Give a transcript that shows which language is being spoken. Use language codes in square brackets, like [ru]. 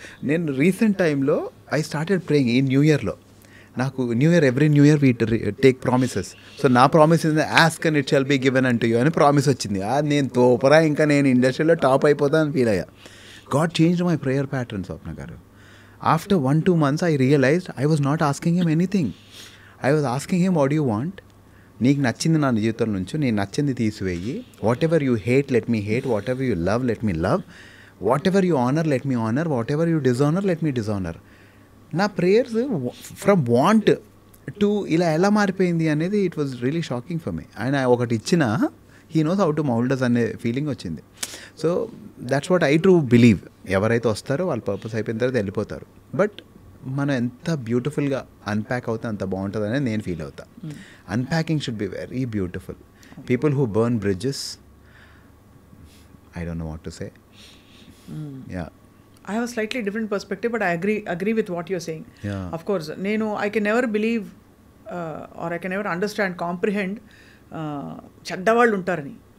[te] నేను [en] Recent టైంలో I started praying ఈ new ఇయర్లో. నాకు every new year we take promises. So నా promise ask and it shall be given అంటూ you [te] అని ప్రామిస్ వచ్చింది. నేను తోపరా ఇంకా నేను ఇండస్ట్రీలో టాప్ అయిపోతానని ఫీల్ అయ్యా. [en] God changed my prayer pattern [te] స్వప్న గారు. [en] After 1-2 months, I realized I was not asking him anything. I was asking him, what do you want? [te] నీకు నచ్చింది నా జీవితం నుంచి, నేను నచ్చింది తీసివేయి. [en] Whatever you hate let me hate, whatever you love let me love, whatever you honour let me honour, whatever you dishonour let me dishonour. నా prayers from want to [te] ఇలా ఎలా మారిపోయింది అనేది [en] It was really shocking for me. [te] ఆయన ఒకటి ఇచ్చిన [en] he knows how to mould us [te] అనే feeling వచ్చింది. [en] So that's what I true believe. [te] ఎవరైతే వస్తారో వాళ్ళ పర్పస్ అయిపోయిన తర్వాత వెళ్ళిపోతారు. బట్ మనం ఎంత బ్యూటిఫుల్గా అన్ప్యాక్ అవుతే అంత బాగుంటుంది అనేది నేను ఫీల్ అవుతా. [en] Unpacking should be very beautiful. People who burn bridges, I don't know what to say. Yeah, I have a slightly different perspective, but I agree with what you're saying. Yeah. Of course, I can never believe or I can never understand, comprehend [te] చెడ్డవాళ్ళు ఉంటారని.